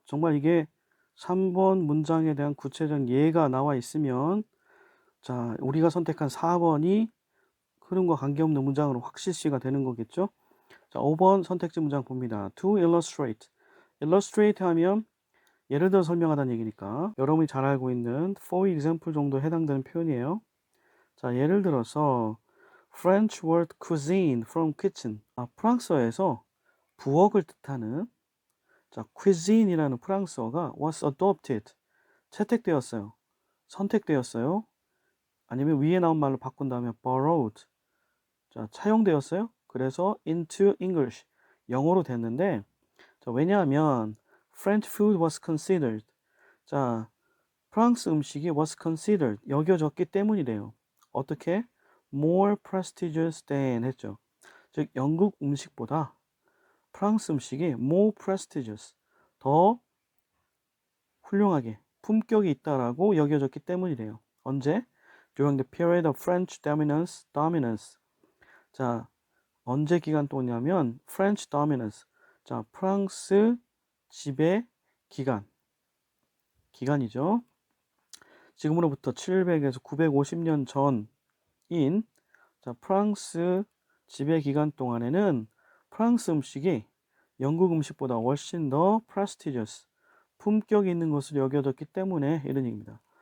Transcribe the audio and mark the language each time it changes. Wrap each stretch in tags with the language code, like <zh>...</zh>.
<ko>정말 이게 3번 문장에 대한 구체적인 예가 나와 있으면 자, 우리가 선택한 4번이 흐름과 관계없는 문장으로 확실시가 되는 거겠죠. 자, 5번 선택지 문장 봅니다.</ko> <en>To illustrate.</en> <ko>illustrate 하면 예를 들어 설명하다는 얘기니까 여러분이 잘 알고 있는 for example 정도 해당되는 표현이에요. 자, 예를 들어서</ko> <en>French word cuisine from kitchen.</en> <ko>프랑스어에서 부엌을 뜻하는 자, cuisine이라는 프랑스어가</ko> <en>was adopted.</en> <ko>채택되었어요. 선택되었어요. 아니면 위에 나온 말로 바꾼 다음에 borrowed. 자, 차용되었어요. 그래서 into English. 영어로 됐는데 자, 왜냐하면</ko> <en>French food was considered.</en> <ko>자, 프랑스 음식이</ko> <en>was considered.</en> <ko>여겨졌기 때문이래요. 어떻게?</ko> <en>more prestigious than</en> <ko>했죠. 즉 영국 음식보다 프랑스 음식이 more prestigious. 더 훌륭하게 품격이 있다라고 여겨졌기 때문이래요. 언제?</ko> <en>During the period of French dominance.</en> <ko>자, 언제 기간 동안이냐면</ko> <en>French dominance.</en> <ko>자, 프랑스 지배 기간이죠. 지금으로부터 700에서 950년 전인 자, 프랑스 지배 기간 동안에는 프랑스 음식이 영국 음식보다 훨씬 더 prestigious, 품격이 있는 것으로 여겨졌기 때문에 이런 얘기입니다.</ko>